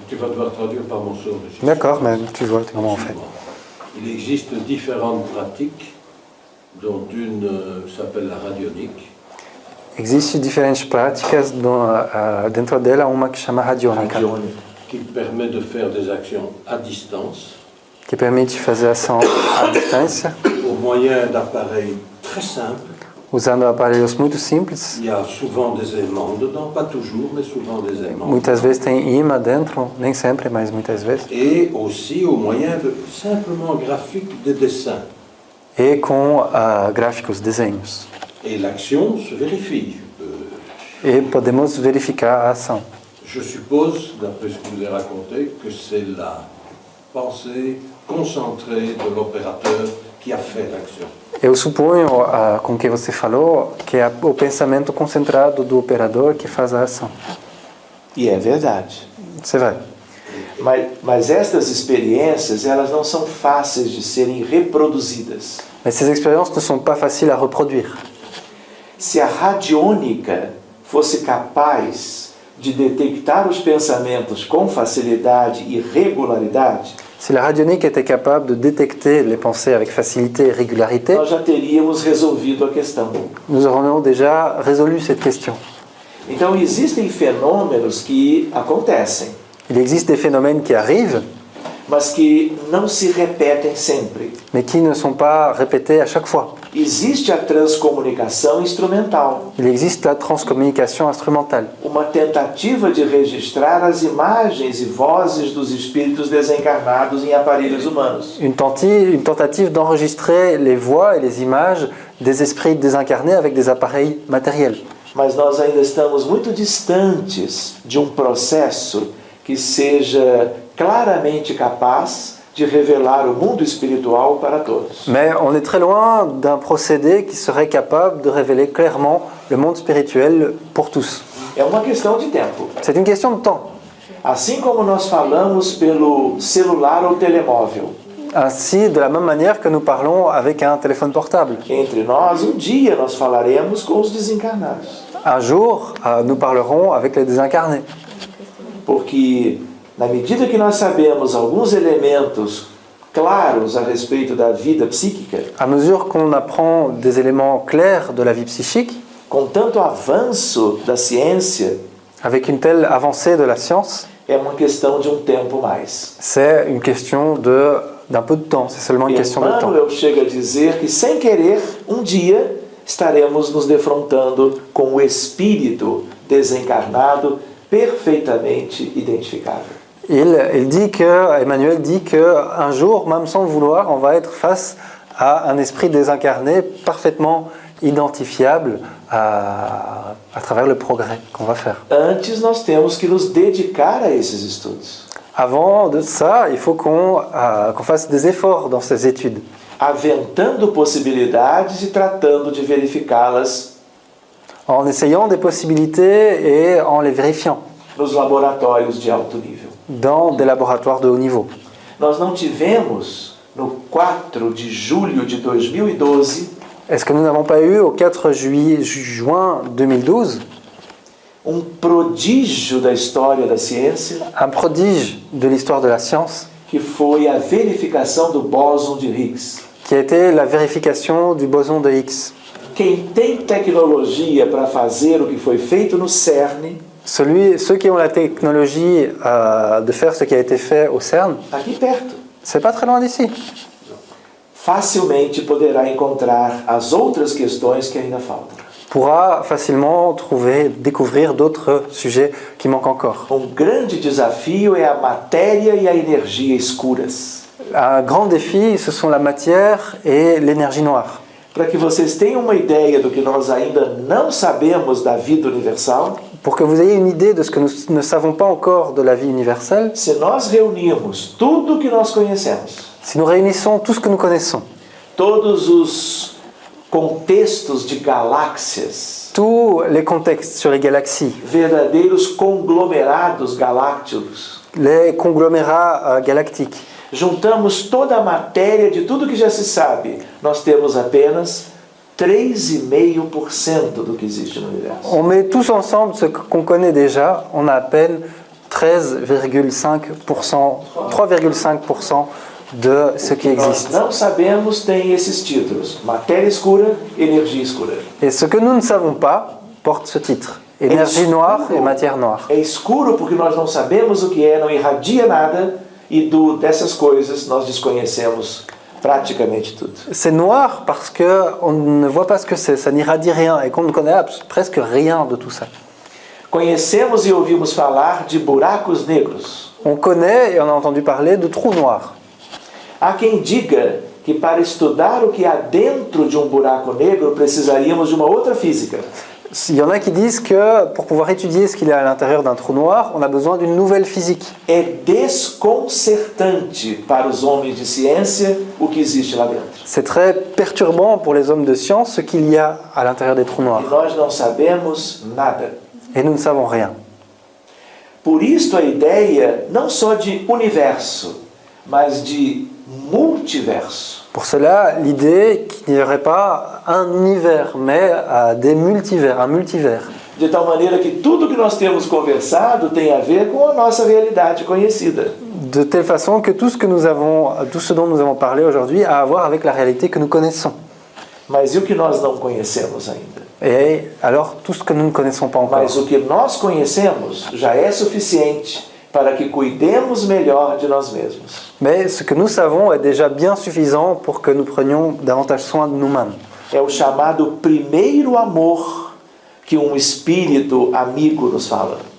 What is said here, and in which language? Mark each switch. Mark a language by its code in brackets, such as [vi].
[fr] Tu vas devoir traduire par morceaux. D'accord, mais tu vois comment on fait. Il existe différentes pratiques, dont une s'appelle la radionique. [pt] Existem diferentes práticas dentro dela, uma que chama radiônica, [fr] Qui permet de faire des actions à distance, [pt] que permite fazer ação à distância, [fr] au moyen d'appareils très simples. [pt] usando aparelhos muito simples. [fr] Il y a souvent des aimants dedans, pas toujours, mais souvent des aimants. [pt] Muitas vezes tem imã dentro, nem sempre, mas muitas vezes. [fr] Et aussi au moyen de simplement graphiques de dessin. [pt] E com gráficos, desenhos. [fr] Et l'action se vérifie. [pt] E podemos verificar a ação. [fr] Je suppose, d'après ce que je vous ai raconté, que c'est la pensée concentrée de l'opérateur qui a fait l'action. [pt] Eu suponho, com o que você falou, que é o pensamento concentrado do operador que faz a ação. E é verdade. [fr] C'est vrai. [pt] Mas estas experiências, elas não são fáceis de serem reproduzidas. [fr] Mais ces expériences ne sont pas faciles à reproduire. [pt] Se a radiônica fosse capaz de detectar os pensamentos com facilidade e regularidade, [fr] Si la radionique était capable de détecter les pensées avec facilité et régularité, [pt] nós já teríamos resolvido a questão. [fr] nous aurions déjà résolu cette question. [pt] Então, existem fenômenos que acontecem, [fr] Il existe des phénomènes qui arrivent, [pt] mas que não se repetem sempre. [fr] mais qui ne sont pas répétés à chaque fois. [pt] Existe a transcomunicação instrumental, [fr] Il existe la transcommunication instrumentale, [pt] uma tentativa de registrar as imagens e vozes dos espíritos desencarnados em aparelhos humanos. [fr] une tentative d'enregistrer les voix et les images des esprits désincarnés avec des appareils matériels. [pt] Mas nós ainda estamos muito distantes de um processo que seja claramente capaz de revelar o mundo espiritual para todos. [fr] Mais on est très loin d'un procédé qui serait capable de révéler clairement le monde spirituel pour tous. [pt] É uma questão de tempo. [fr] C'est une question de temps. [pt] Assim como nós falamos pelo celular ou telemóvel, [fr] Ainsi, de la même manière que nous parlons avec un téléphone portable. [pt] entre nós, um dia nós falaremos com os desencarnados. [fr] Un jour, nous parlerons avec les désincarnés. [pt] Porque Na medida que nós sabemos alguns elementos claros a respeito da vida psíquica, [fr] À mesure qu'on apprend des éléments clairs de la vie psychique, [pt] com tanto avanço da ciência, [fr] avec une telle avancée de la science, [pt] é uma questão de um tempo mais. [fr] c'est une question d'un peu de temps, c'est seulement une question de temps. [pt] Emmanuel chega a dizer que, sem querer, um dia estaremos nos defrontando com o espírito desencarnado perfeitamente identificável. [fr] Emmanuel dit qu'un jour, même sans le vouloir, on va être face à un esprit désincarné parfaitement identifiable à travers le progrès qu'on va faire. [pt] Antes, nós temos que nos dedicar a esses estudos, [fr] Avant de ça, il faut qu'on fasse des efforts dans ces études, [pt] aventando possibilidades e tratando de verificá-las [fr] en essayant des possibilités et en les vérifiant [pt] nos laboratórios de alto nível. [fr] dans des laboratoires de haut niveau. [pt] Nós não tivemos, no 4 de julho de 2012, [fr] Est-ce que nous n'avons pas eu, au 4 juin 2012, [pt] prodígio da história da ciência, [fr] un prodige de l'histoire de la science, [pt] que foi a verificação do bóson de Higgs? [fr] qui a été la vérification du boson de Higgs? [pt] Quem tem tecnologia para fazer o que foi feito no CERN, [fr] Ceux qui ont la technologie de faire ce qui a été fait au CERN, [pt] aqui perto, [fr] c'est pas très loin d'ici. [pt] facilmente poderá encontrar as outras questões que ainda faltam. [fr] Pourra facilement découvrir d'autres sujets qui manquent encore. [pt] Grande desafio é a matéria e a energia escuras. [fr] Un grand défi, ce sont la matière et l'énergie noire. [pt] Para que vocês tenham uma ideia do que nós ainda não sabemos da vida universal, [fr] Pour que vous ayez une idée de ce que nous ne savons pas encore de la vie universelle, [pt] se nós reunirmos tudo o que nós conhecemos, [fr] si nous réunissons tout ce que nous connaissons, [pt] todos os contextos de galáxias, [fr] tous les contextes sur les galaxies, [pt] verdadeiros conglomerados galácticos, [fr] les conglomérats galactiques, [pt] juntamos toda a matéria de tudo que já se sabe, nós temos apenas 3,5% do que existe no universo. [fr] on met tous ensemble ce qu'on connaît déjà, on a à peine 3,5% de ce qui [pt] Nós [fr] existe. [pt] não sabemos tem esses títulos: matéria escura, energia escura. [fr] Et ce que nous ne savons pas porte ce titre, énergie noire et matière noire. [pt] É escuro porque nós não sabemos o que é, não irradia nada, e dessas coisas nós desconhecemos praticamente tudo. [fr] C'est noir parce qu'on ne voit pas ce que c'est, ça n'irradie rien et qu'on ne connaît presque rien de tout ça. [pt] Conhecemos e ouvimos falar de buracos negros. [fr] On connaît et on a entendu parler de trous noirs. [pt] Há quem diga que para estudar o que há dentro de buraco negro precisaríamos de uma outra física. [fr] Il y en a qui disent que pour pouvoir étudier ce qu'il y a à l'intérieur d'un trou noir, on a besoin d'une nouvelle physique. [pt] É desconcertante para os homens de ciência o que existe lá dentro. [fr] C'est très perturbant pour les hommes de science ce qu'il y a à l'intérieur des trous [pt] E [fr] noirs. [pt] nós não sabemos nada. [fr] Et nous ne savons rien. [pt] Por isso a ideia não só de universo, mas de multiverso. [fr] Pour cela, l'idée qu'il n'y aurait pas un univers, mais des multivers, un multivers. [pt] De tal maneira que tudo que nós temos conversado tem a ver com a nossa realidade conhecida. [fr] De telle façon que tout ce dont nous avons parlé aujourd'hui a à voir avec la réalité que nous connaissons. [pt] Mas e o que nós não conhecemos ainda? [fr] Et alors, tout ce que nous ne connaissons pas encore. [pt] Mas o que nós conhecemos já é suficiente para que cuidemos melhor de nós mesmos. [fr] Mais ce que nous savons est déjà bien suffisant pour que nous prenions davantage soin de nous-mêmes. [pt] É o chamado primeiro amor que espírito amigo nos fala.